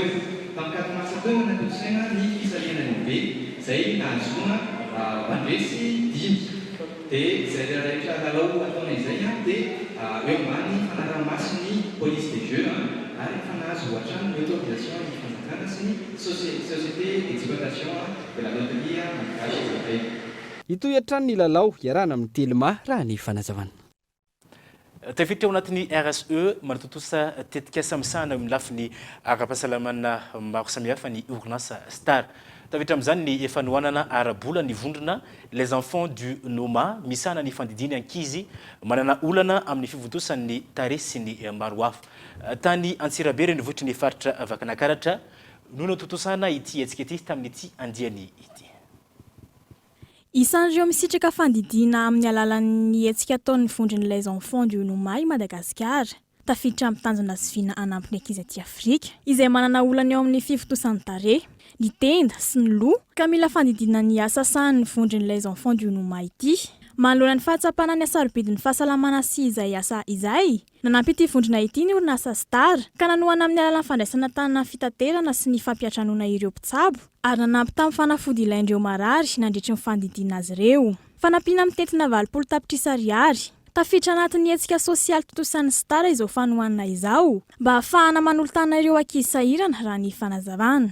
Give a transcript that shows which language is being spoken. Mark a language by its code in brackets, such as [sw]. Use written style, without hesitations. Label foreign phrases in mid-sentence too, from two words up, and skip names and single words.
[mg] Tamin'ny 4 mars teo natolosaina ny fisaliana lehibe izay nahazoana mpandresy 5 dia izay rehetra lalao ataona izay dia eo ambany fanaraha-maso ny [fr] police des jeux [mg] ary fanazo hatrany ny autorisation ny fanjakana sy ny société d'exploitation de la loterie malagasy européen. Itoy hatrany ny lalao iarahana amin'ny Telma raha ny fanazavana. Tafiditra ao anatin'ny RSE manatotosa tetika samisahana amin'ny lafiny ara-pahasalamana maro samihafa ny orinasa Star. Tafiditra amin'izany ny efanoanana arabola ny vondrona les enfants du Noma misahana ny fandidiny ankizy manana olana amin'ny fivotosan'ny tarehy sy ny maro hafa. Tany Antsirabe ny votry ny faritra Vakanakaratra no natotosana ity hetsika ity tamin'ity andiany ity. Isan'ireo misitraka fandidina amin'ny alalan'ny hetsika ataon'ny vondrony les enfants du Noma i Madagasikara. Tafiditra amin'ny tanjona sy vina anampiny ankizy aty Afrika izay manana olana eo amin'ny fivotosan'ny tarehy, ny tenda sy ny loha ka mila fandidina ny asa sahan'ny vondrony les enfants du Noma ity. Manoloana ny fahatsapana ny asarobidin'ny fahasalamana sy izay asa izay. Nanampy ity vondrona ity ny orinasa Star ka nanoana amin'ny alalan'ny fandraisana tanana fitaterana sy ny fampiatranona ireo mpitsabo ary nanampy tamin'ny fanafody ilaindreo marary nandritry ny fandidina azy ireo. Fanampiana amin'ny tentina 20 tapitrisa ariary. Tafiditra anatin'ny hetsika sosialy totosan'ny Star izao fanohanana izao mba ahafahana manolo-tana ireo ankizy sahirana raha ny fanazavana.